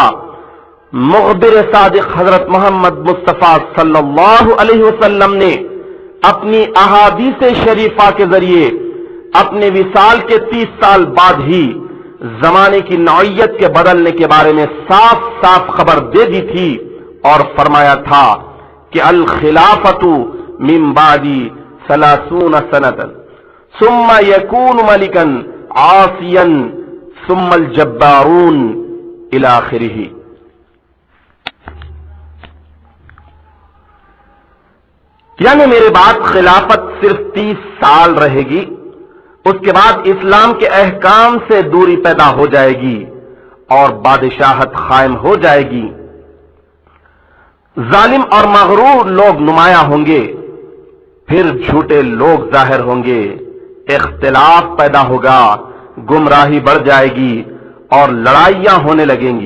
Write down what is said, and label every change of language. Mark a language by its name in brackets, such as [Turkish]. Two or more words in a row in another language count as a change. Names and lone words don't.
[Urdu] مخبر صادق حضرت محمد مصطفیٰ صلی اللہ علیہ وسلم نے اپنی احادیث شریفہ کے ذریعے اپنے وصال کے 30 سال بعد ہی زمانے کی نوعیت کے بدلنے کے بارے میں صاف صاف خبر دے دی تھی اور فرمایا تھا کہ [Arabic] الخلافۃ من بعدی 30 سنۃ ثم یکون ملکا عاصیا ثم الجبارون الی آخرہ۔ [Urdu] یعنی میرے بعد خلافت صرف 30 سال رہے گی، اس کے بعد اسلام کے احکام سے دوری پیدا ہو جائے گی اور بادشاہت قائم ہو جائے گی، ظالم اور مغرور لوگ نمایاں ہوں گے، پھر جھوٹے لوگ ظاہر ہوں گے، اختلاف پیدا ہوگا، گمراہی بڑھ جائے گی اور لڑائیاں ہونے لگیں گی۔